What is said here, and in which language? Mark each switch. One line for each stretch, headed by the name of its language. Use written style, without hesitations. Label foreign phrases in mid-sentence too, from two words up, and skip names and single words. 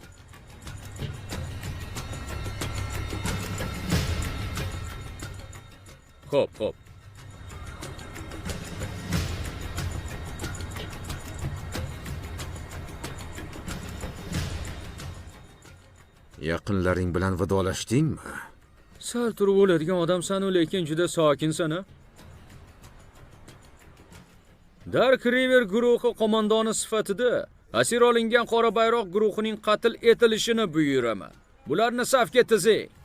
Uzbek: Xo'p. Yaqinlaring bilan vidolashdingmi? Sal turib o'ladigan odamsan-u, lekin juda sokinsan-a? Dark River guruhi qo'mondoni sifatida asir olingan qora bayroq guruhining qatl etilishini buyuraman. Bularni safga tizing.